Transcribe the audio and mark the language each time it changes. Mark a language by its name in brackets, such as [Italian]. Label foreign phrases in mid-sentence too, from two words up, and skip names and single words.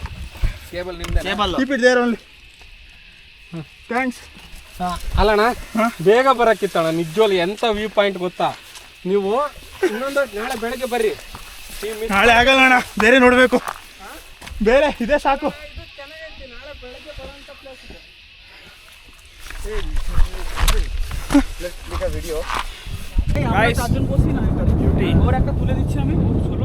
[Kannada] ಕೇಬಲ್ ನಿಮ್ದೆ? [English] Keep it there only. Thanks. [Kannada] ಅಲ್ಲಣ್ಣ, ಬೇಗ ಬರಕ್ಕಿತ್ತಣ್ಣ. ನಿಜವಾಗ್ಲು ಎಂತ [English] view point [Kannada] ಗೊತ್ತಾ? ನೀವು ಇನ್ನೊಂದು ನಾಳೆ ಬೆಳಗ್ಗೆ ಬರ್ರಿ. ನಾಳೆ ಆಗಲ್ಲ ಅಣ್ಣ, ಬೇರೆ ನೋಡಬೇಕು. ಬೇರೆ ಇದೆ ಸಾಕು. [Bangla] ভিডিও [English] guys beauty [Bangla] ওর একটা তুলে দিচ্ছি আমি, চলো।